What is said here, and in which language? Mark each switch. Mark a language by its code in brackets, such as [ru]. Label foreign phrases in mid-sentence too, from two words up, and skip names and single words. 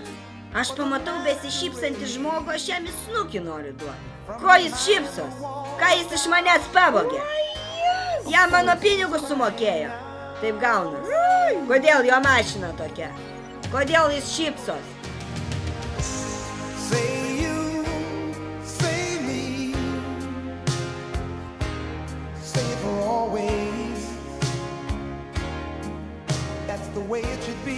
[lt] Aš pamatau besišypsantį žmogų, aš jam į snukį noriu duoti. Ko jis šypsos? Ką jis iš manęs pavogė? Jam mano pinigus sumokėjo. Taip gaunas. Kodėl jo mašina tokia? Kodėl jis šypsos? [en] Say you, say me, say for always. That's the way it should